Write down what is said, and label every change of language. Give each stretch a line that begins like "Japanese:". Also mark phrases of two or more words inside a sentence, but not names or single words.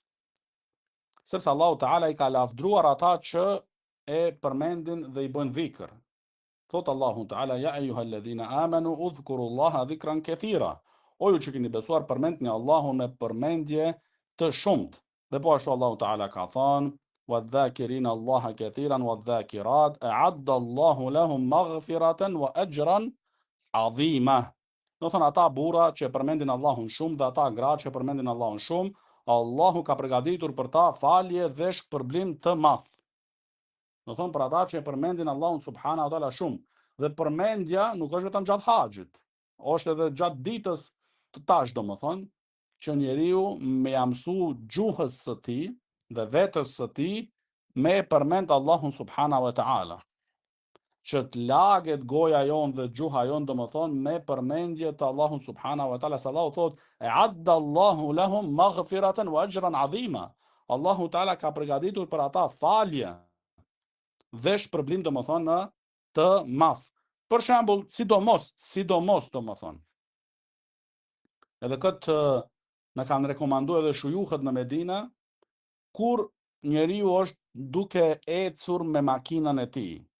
Albanian: Sepse Allahu Teala i ka lavdruar ata që e përmendin dhe i bëjnë dhikr. Thot Allahu Teala, ja
Arabic: أيها الذين آمنوا اذكروا الله ذكرا كثيرا.
Albanian: O ju që keni besuar, përmendni Allahun me përmendje të shumt. Dhe po ashtu Allahu Teala ka thënë,
Arabic: والذاكرين الله كثيرا والذاكرات أعد الله لهم مغفرة وأجرا عظيما.
Albanian: Do thonë ata burra që përmendin Allahun shumë dhe ata gra që përmendin Allahun shumë, Allahu ka përgatitur për ta falje dhe shpërblim të madh. Do thonë për ata që e përmendin Allahun
Arabic: سبحانه وتعالى
Albanian: shumë. Dhe përmendja nuk është vetëm gjatë haxhit, është edhe gjatë ditës të tash, domethënë, që njeriu me mësu gjuhës së tij dhe vetës së tij me përmend Allahun
Arabic: سبحانه وتعالى.
Albanian: Që të laget goja jon dhe gjuha jon domethënë me përmendje të Allahun
Arabic: سبحانه وتعالى. Allahu thot أعد الله لهم مغفرة وأجرا عظيما.
Albanian: Allahu taala ka përgatitur për ata falje dhe shpërblim domethënë të madh. Për shembull, sidomos domethënë. Edhe këtë na kanë rekomanduar edhe shujuhët në Medinë kur njeriu është duke ecur me makinën e tij.